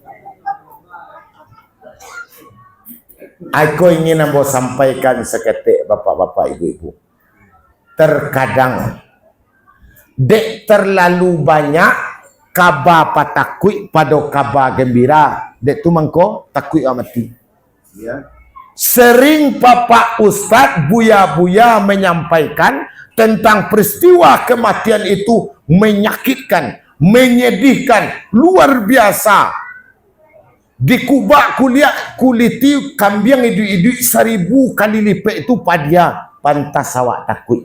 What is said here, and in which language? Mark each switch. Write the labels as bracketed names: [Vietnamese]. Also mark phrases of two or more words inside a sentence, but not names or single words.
[Minangkabau] Aku ingin ambo sampaikan seketik bapak-bapak ibu-ibu. Terkadang dek terlalu banyak kabar patakui pada kabar gembira. Dek tu mangko takui mati. Ya. [Indonesian] Sering Bapak Ustaz buya-buya menyampaikan tentang peristiwa kematian itu menyakitkan, menyedihkan, luar biasa. [Minangkabau] Di kubak kuliti kambing hidup 1000 kali lipat itu padia, pantas awak takut.